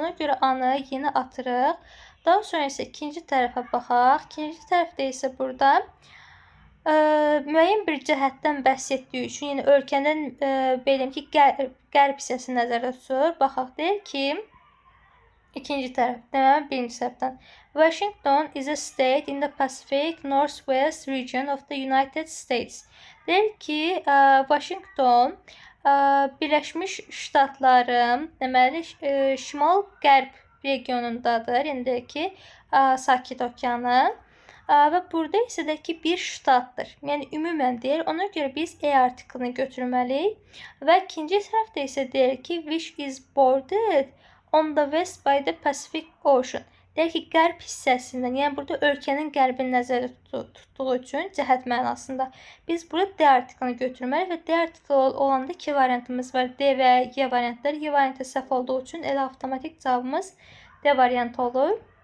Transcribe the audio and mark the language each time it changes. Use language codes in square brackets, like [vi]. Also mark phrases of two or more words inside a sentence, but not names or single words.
[az] Ona görə A-nı yenə atırıq. Daha sonra isə ikinci tərəfə baxaq. İkinci tərəfdə isə burada müəyyən bir cəhətdən bəhs etdiyi üçün, yəni ölkənin belirəm ki, qərb hissəsi nəzərdə tutulur. Baxaq, deyir ki, ikinci tərəf, deməli birinci tərəfdən. [en] Washington is a state in the Pacific Northwest region of the United States. [az] Deyir ki, Washington Birləşmiş Ştatların, deməli, şimal-qərb regionundadır. Yəni deyir ki, Sakit okeanın. Və burada isə də ki, bir ştatdır. Yəni, ümumən deyir. Ona görə biz E artiklini götürməliyik. Və ikinci tərəfdə isə deyir ki, [en] which is bordered on the west by the Pacific Ocean. [az] Deyir ki, qərb hissəsindən, yəni burada ölkənin qərbini nəzərdə tutduğu üçün cəhət mənasında biz burada D artiklini götürməliyik və D artikli olanda iki variantımız var. D və Y variantları. Y variantı səhv olduğu üçün elə avtomatik cavabımız D variantı olur.